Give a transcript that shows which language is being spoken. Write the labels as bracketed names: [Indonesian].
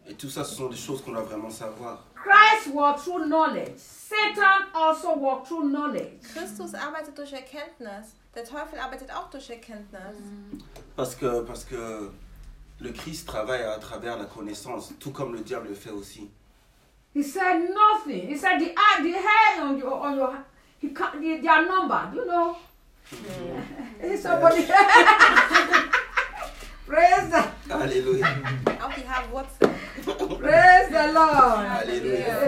[French] Et tout ça, ce sont des choses qu'on doit vraiment savoir. [English] Christ walked through knowledge. Satan also walked through knowledge. [German] Christus arbeitet durch Erkenntnis. Der Teufel arbeitet auch durch Erkenntnis. [French] Parce que le Christ travaille à travers la connaissance, tout comme le diable le fait aussi. [English] He said nothing. He said the hair on your he can't, they are numbered, you know. Yeah. Somebody. Praise the Lord. Hallelujah. Okay, have what's that? Praise the Lord. Hallelujah.